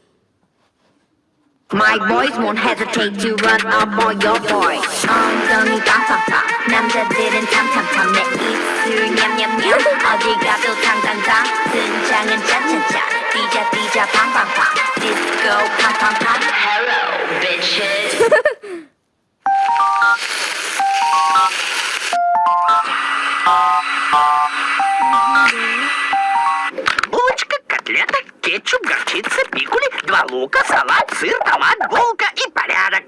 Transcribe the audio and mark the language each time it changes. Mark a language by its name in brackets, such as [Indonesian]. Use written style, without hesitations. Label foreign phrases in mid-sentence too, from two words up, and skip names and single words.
[English] My boys won't hesitate to run up on your boy. [Korean] 엉덩이 빵빵빵 남자들은 탐탐탐 내 입술 냠냠냠 어디 가도 탕탕탕 등장은 짜짜짜 뛰자 뛰자 팡팡팡 디스코 팡팡팡 [English] Hello bitches. [Russian] Булочка, котлета, кетчуп, горчица, пикули, 2 лука, салат, сыр, томат, булка и порядок.